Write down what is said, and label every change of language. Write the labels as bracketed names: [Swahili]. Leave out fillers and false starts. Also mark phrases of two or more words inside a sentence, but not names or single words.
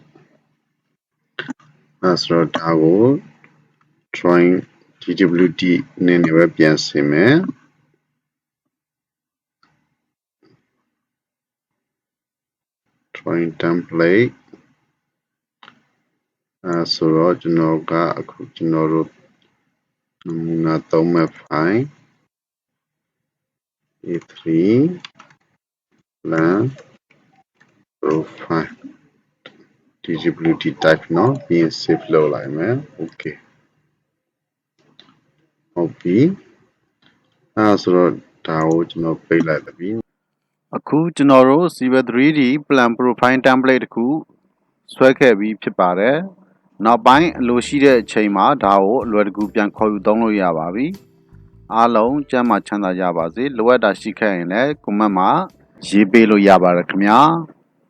[Burmese] အဲ့ဆိုတော့ဒါကို [English] drawing GWD [Burmese] နဲ့ပဲပြန်ဆင်မယ် [English] drawing template [Burmese] ဆိုတော့ကျွန်တော်ကအခုကျွန်တော်တို့နမူနာသုံးမဲ့ file [English] A3 plan profile GWD type [Burmese] เนาะပြီးရင် save လုပ်လိုက်မယ် okay ဟုတ်ပြီအဲ့ဆို တော့ဒါကိုကျွန်တော်ပိတ်လိုက်ပြီအခုကျွန်တော်တို့ [English] Civil 3D plan profile template [Burmese] တစ်ခုဆွဲခဲ့ပြီးဖြစ်ပါတယ်နောက်ပိုင်းအလိုရှိတဲ့အချိန်မှာဒါကိုအလွယ်တကူပြန်ခေါ်ယူသုံးလို့ရပါပြီအားလုံးကျန်းမာချမ်းသာကြပါစေလိုအပ်တာရှိခဲ့ရင်လည်း comment မှာရေးပေးလို့ရပါတယ်ခင်ဗျာ